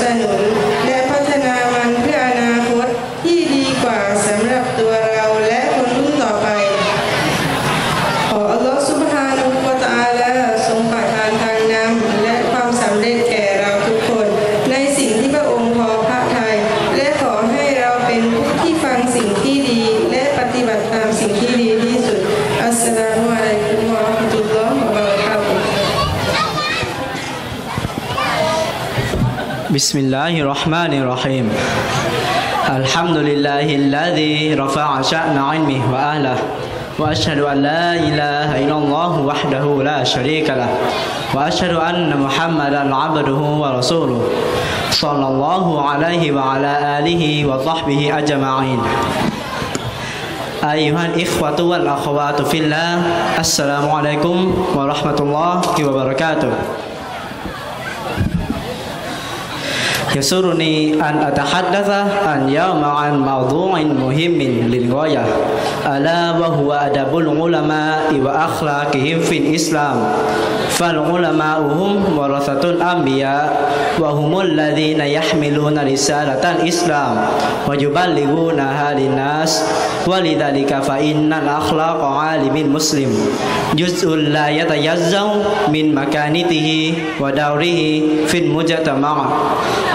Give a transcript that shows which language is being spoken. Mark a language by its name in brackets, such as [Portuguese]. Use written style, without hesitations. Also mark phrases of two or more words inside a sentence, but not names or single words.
[Thai] นุนและพัฒนามันเพื่ออนาคตที่ดีกว่าสำหรับตัวเราและคนรุ่นต่อไปขอ [Arabic] الله سبحانه وتعالى [Thai] ทรงประทานทางนำและความสำเร็จแก่เราทุกคนในสิ่งที่พระองค์พอพระทัยและขอให้เราเป็นผู้ที่ฟังสิ่งที่ดีและปฏิบัติตามสิ่งที่ดีที่สุด [Arabic] السلام عليكم ورحمة الله وبركاته بسم الله الرحمن الرحيم. الحمد لله الذي رفع شأن علمه وأهله وأشهد أن لا إله إلا الله وحده لا شريك له وأشهد أن محمدا عبده ورسوله صلى الله عليه وعلى آله وصحبه أجمعين. أيها الإخوة والأخوات في الله، السلام عليكم ورحمة الله وبركاته. يسرني أن أتحدث عن اليوم عن موضوع مهم للغاية ألا وهو أدب العلماء وأخلاقهم في الإسلام. فالعلماء هم ورثة الأنبياء وهم الذين يحملون رسالة الإسلام ويبلغونها للناس ولذلك فإن الأخلاق عالم المسلم جزء لا يتجزأ من مكانته ودوره في المجتمع'.